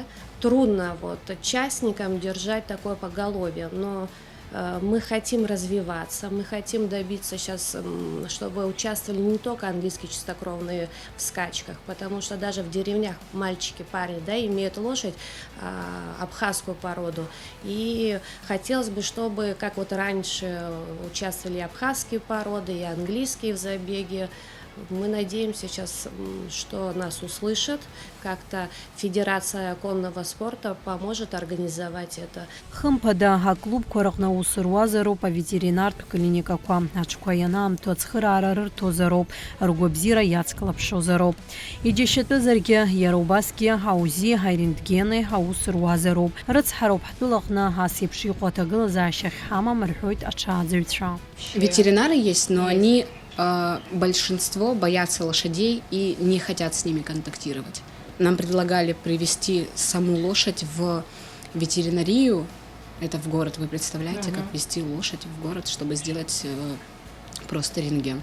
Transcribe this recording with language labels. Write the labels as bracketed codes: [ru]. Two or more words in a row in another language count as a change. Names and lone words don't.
[ru] Трудно вот частникам держать такое поголовье, но мы хотим развиваться, мы хотим добиться сейчас, чтобы участвовали не только английские чистокровные в скачках, потому что даже в деревнях мальчики, парни, да, имеют лошадь, абхазскую породу. И хотелось бы, чтобы, как вот раньше, участвовали и абхазские породы, и английские в забеге. Мы надеемся сейчас, что нас услышат, как-то Федерация конного спорта поможет организовать это. [ab] Хымԥада аклубқәа рҟны аус руазароуп аветеринартә клиникақәа, аҽқәа ианаамҭоу ацхыраара рырҭозароуп, ргәабзиара иацклаԥшозароуп. Иџьашьатәызаргьы иара убасгьы аузи, арентгени аус руазароуп. Рыцҳароуп ҳтәылаҟны ас еиԥш иҟоу аҭагылазаашьа ахьҳамам рҳәоит аҽааӡаҩцәа. [ru] Ветеринары есть, но они большинство боятся лошадей и не хотят с ними контактировать. Нам предлагали привезти саму лошадь в ветеринарию, это в город, вы представляете, как везти лошадь в город, чтобы сделать просто рентген.